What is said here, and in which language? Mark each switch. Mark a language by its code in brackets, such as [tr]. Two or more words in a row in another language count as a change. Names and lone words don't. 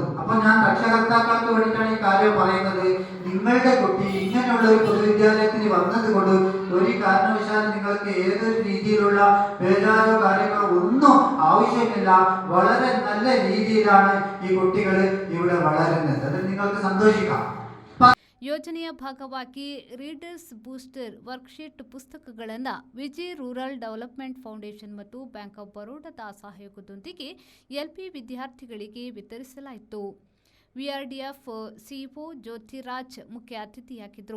[ml] അപ്പൊ ഞാൻ രക്ഷകർത്താക്കൾക്ക് വേണ്ടിയിട്ടാണ് ഈ കാര്യം പറയുന്നത്. നിങ്ങളുടെ കുട്ടി ഇങ്ങനെയുള്ള ഒരു പൊതുവിദ്യാലയത്തിന് വന്നത് കൊണ്ട് ഒരു കാരണവശാലും നിങ്ങൾക്ക് ഏതൊരു രീതിയിലുള്ള ബേജാറോ കാര്യങ്ങളോ ഒന്നും ആവശ്യമില്ല. വളരെ നല്ല രീതിയിലാണ് ഈ കുട്ടികൾ ഇവിടെ വളരുന്നത്. അതിൽ നിങ്ങൾക്ക് സന്തോഷിക്കാം. [kn] ಯೋಜನೆಯ ಭಾಗವಾಗಿ ರೀಡರ್ಸ್ ಬೂಸ್ಟರ್ ವರ್ಕ್ಶೀಟ್ ಪುಸ್ತಕಗಳನ್ನು ವಿಜಯ್ ರೂರಲ್ ಡೆವಲಪ್ಮೆಂಟ್ ಫೌಂಡೇಶನ್ ಮತ್ತು ಬ್ಯಾಂಕ್ ಆಫ್ ಬರೋಡಾದ ಸಹಯೋಗದೊಂದಿಗೆ ಎಲ್ಪಿ ವಿದ್ಯಾರ್ಥಿಗಳಿಗೆ ವಿತರಿಸಲಾಯಿತು. ವಿಆರ್ಡಿಎಫ್ ಸಿಇಒ ಜ್ಯೋತಿರಾಜ್ ಮುಖ್ಯ ಅತಿಥಿಯಾಗಿದ್ದರು.